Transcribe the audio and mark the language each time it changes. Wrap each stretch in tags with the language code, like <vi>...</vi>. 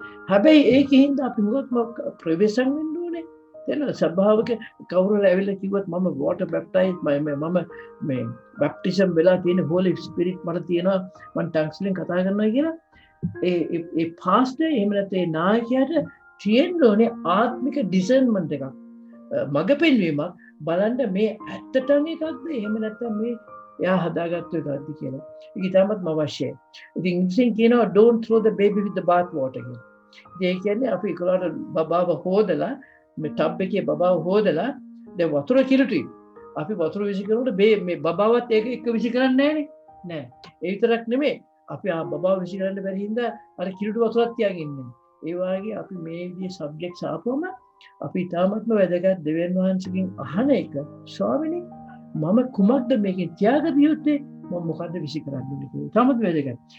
<si>හැබැයි ඒකින්ද අපි මොකක්ද ප්‍රවේශම් වෙන්න ඕනේ. දැන් සභාවක කවුරු ඇවිල්ලා කිව්වත් මම වෝටර් බැප්ටයිස් මම මේ බැප්ටිසම් වෙලා තියෙන හෝලි ස්පිරිට් මට තියෙනවා මම ටංග්ස් වලින් කතා කරනවා කියලා ඒ පාස්ටර් එහෙම නැත්නම් ඒ නායකයාට තියෙන්න ඕනේ ආත්මික ඩිසර්න්මන්ට් එකක්. මග පෙන්වීමක් බලන්න මේ ඇත්තටම එකක්ද එහෙම නැත්නම් මේ එයා හදාගත්ත එකක්ද කියලා. ඒක ඉතාමත්ම අවශ්‍යයි. ඉතින් ඉංග්‍රීසියෙන් කියනවා</si> <en>don't throw the baby with the bath water</en> <si>කියලා. ඒ කියන්නේ අපි ඒකලට බබාව හොදලා මේ ටබ් එකේ බබාව හොදලා දැන් වතුර කිලුටි. අපි වතුර විසි කරනකොට මේ බබාවත් ඒක එක්ක විසි කරන්නේ නැහනේ. නෑ. ඒ විතරක් නෙමෙයි අපි බබා විසි කරන්න බැරි හින්දා අර කිලුට වතුරක් තියාගෙන ඉන්නේ. ඒ වගේ අපි මේ විදිහේ සබ්ජෙක්ට්ස් ආපුවම අපි තාමත්ම වැදගත් දෙවියන් වහන්සේගෙන් අහන එක ස්වාමිනේ මම කුමක්ද මේකෙන් ත්‍යාග දියුත්තේ මම මොකද්ද විසි කරන්න ඕනේ කියලා. තාමත් වැදගත්.</si>